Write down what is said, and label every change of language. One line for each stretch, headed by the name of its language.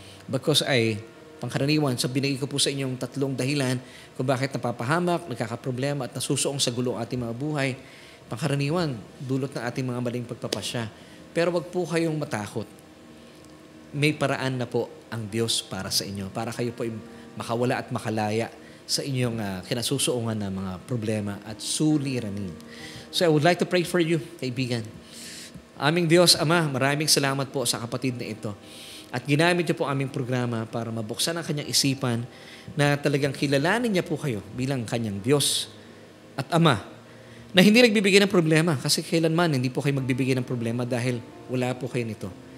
English: Because
Filipino: pangkaraniwan, sa binigay ko po sa inyong 3 dahilan kung bakit napapahamak, nagkakaproblema at nasusuong sa gulo ang ating mga buhay. Pangkaraniwan, dulot ng ating mga maling pagpapasya. Pero wag po kayong matakot. May paraan na po ang Diyos para sa inyo, para kayo po makawala at makalaya sa inyong kinasusuungan na mga problema at suliranin.
English: So I would like to pray for you,
Filipino: kaibigan. Aming Diyos, Ama, maraming salamat po sa kapatid na ito. At ginamit niyo po aming programa para mabuksan ang kanyang isipan na talagang kilalanin niya po kayo bilang kanyang Diyos at Ama na hindi nagbibigay ng problema kasi kailanman hindi po kayo magbibigay ng problema dahil wala po kayo nito.